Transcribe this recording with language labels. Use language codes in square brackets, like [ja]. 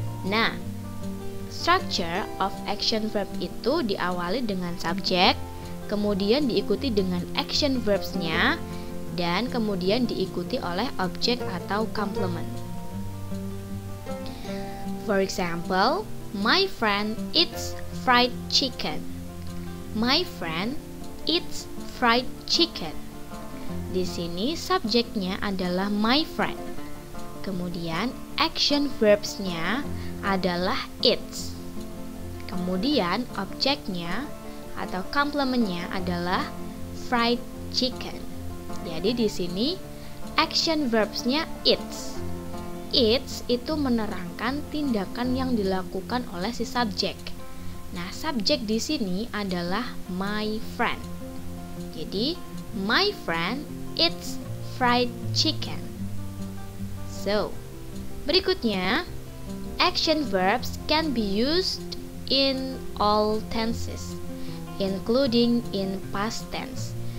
[id] Nah, structure of action verb itu diawali dengan subjek, kemudian diikuti dengan action verbs-nya, dan kemudian diikuti oleh objek atau complement. [en] For example, my friend eats fried chicken. My friend eats fried chicken. [id] Di sini subjeknya adalah [en] my friend. [id] Kemudian action verbs-nya adalah eats. Kemudian objeknya atau complement-nya adalah fried chicken. Jadi di sini action verbs-nya eats. Eats itu menerangkan tindakan yang dilakukan oleh si subjek. Nah, subjek di sini adalah [en] my friend. [id] Jadi, [en] my friend eats fried chicken. So, berikutnya, action verbs can be used in all tenses, including in past tense.